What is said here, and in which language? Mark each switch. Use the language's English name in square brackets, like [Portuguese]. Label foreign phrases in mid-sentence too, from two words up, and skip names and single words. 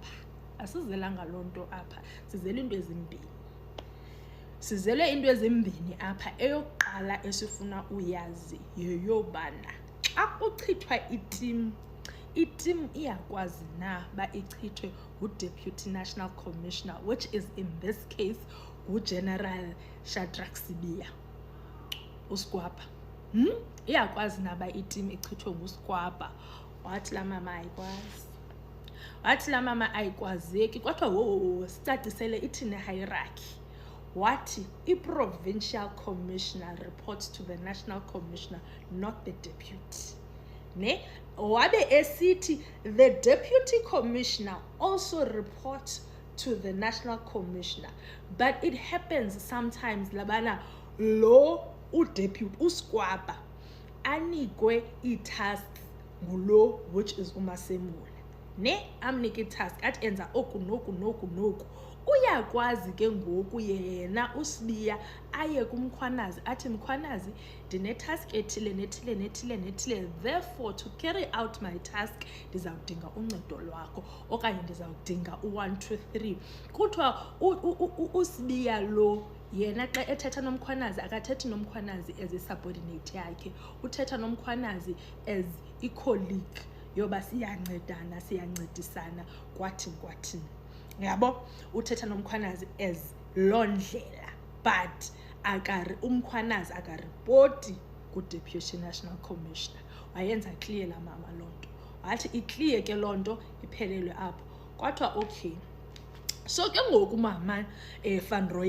[Xhosa] apha sizele into ezimbini apha eyokuqala esifuna uyazi yeyobana xa kuchithwa itim iyakwazi na ba ichithwe ngu- [English] Deputy National Commissioner which is in this case [Xhosa] ngu-General Shadrack Sibiya uSigwapa iyakwazi na ba itim ichithwe nguSigwapa wathi la mama ayikwazeki kwathiwa sicacisele ithine hierarchy wathi [English] i-provincial commissioner reports to the national commissioner not the deputy [Xhosa] wabe esithi [English] the deputy commissioner also reports to the national commissioner but it happens sometimes [Xhosa] labana lo udeputy uSigwapa anikwe ii-tasks ngulo [English] which is [Xhosa] uMasemula amnike itask athi enza oku noku uyakwazi ke ngoku yena uSibiya aye kumkhwanazi athi mkhwanazi ndinetask nethile [English] therefore to carry out my task [Xhosa] ndizawudinga uncedo lwakho okanye ndizawudinga u-1 2 3 kuthiwa uSibiya lo yena xa ethetha nomkhwanazi akathethi nomkhwanazi as i-subordinate yakhe uthetha nomkhwanazi as i-colleague yoba siyancedisana kwathini yabo uthetha nomkhwanazi as loo ndlela but umkhwanazi akaripoti ku-Deputy National Commissioner wayenza clear la mama loo nto wathi iclear ke loo nto iphelelwe apho kwathiwa [English] okay so [Xhosa] ke ngoku mama Van